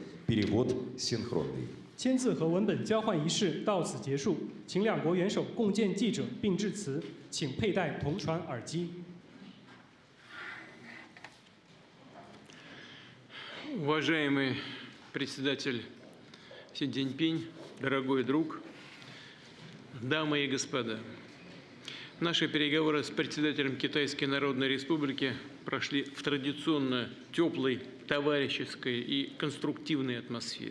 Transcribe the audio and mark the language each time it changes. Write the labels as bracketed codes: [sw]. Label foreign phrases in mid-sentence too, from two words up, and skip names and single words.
[ru] Перевод синхронный. [zh] 签字和文本交换仪式到此结束，请两国元首共见记者并致辞，请佩戴同传耳机。 [ru] Уважаемый председатель Си Цзиньпин, дорогой друг, дамы и господа, наши переговоры с председателем Китайской Народной Республики прошли в традиционно теплой, товарищеской и конструктивной атмосфере.